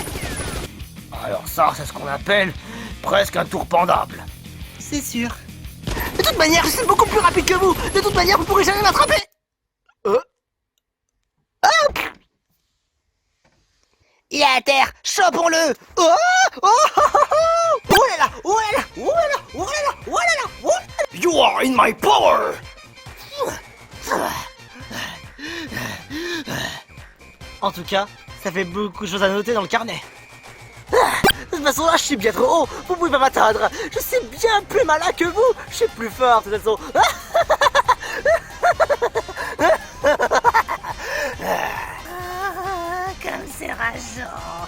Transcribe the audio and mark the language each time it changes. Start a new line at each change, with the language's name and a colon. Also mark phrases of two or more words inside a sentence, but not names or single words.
French: Alors ça, c'est ce qu'on appelle presque un tour pendable. C'est sûr. De toute manière, je suis beaucoup plus rapide que vous. De toute manière, vous pourrez jamais m'attraper. Il est à terre, chopons-le. Oh, oh, oh, oh, oh là là, oh là là, oh là là, oh là là, oh là là, oh là là.
English: You are in my power.
French: En tout cas, ça fait beaucoup de choses à noter dans le carnet. De toute façon, là, je suis bien trop haut. Vous pouvez pas m'atteindre. Je suis bien plus malin que vous. Je suis plus fort, de toute façon. Comme c'est rageant.